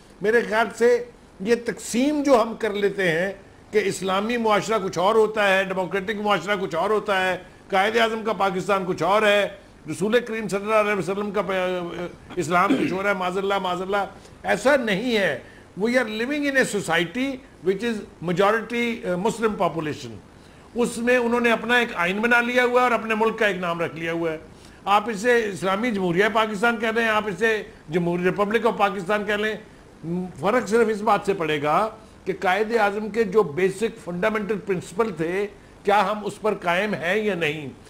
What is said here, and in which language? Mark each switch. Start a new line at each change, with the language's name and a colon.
Urdu: میرے خیال سے یہ تقسیم جو ہم کر لیتے ہیں کہ اسلامی معاشرہ کچھ اور ہوتا ہے, ڈیموکریٹک معاشرہ کچھ اور ہوتا ہے, قائد اعظم کا پاکستان کچھ اور ہے, رسول کریم صلی اللہ علیہ وسلم کا اسلام کچھ اور ہے, معاذ اللہ, ایسا نہیں ہے.
English: We are living in a society which is majority Muslim population.
Urdu: اس میں انہوں نے اپنا ایک آئین بنا لیا ہوا ہے اور اپنے ملک کا ایک نام رکھ لیا ہوا ہے. آپ اسے اسلامی جمہوریہ پاکستان کہہ لیں, آپ اسے جمہوری ریپبلک آف پاکستان کہہ لیں, فرق صرف اس بات سے پڑے گا کہ قائد اعظم کے جو بیسک فنڈامنٹل پرنسپل تھے کیا ہم اس پر قائم ہیں یا نہیں.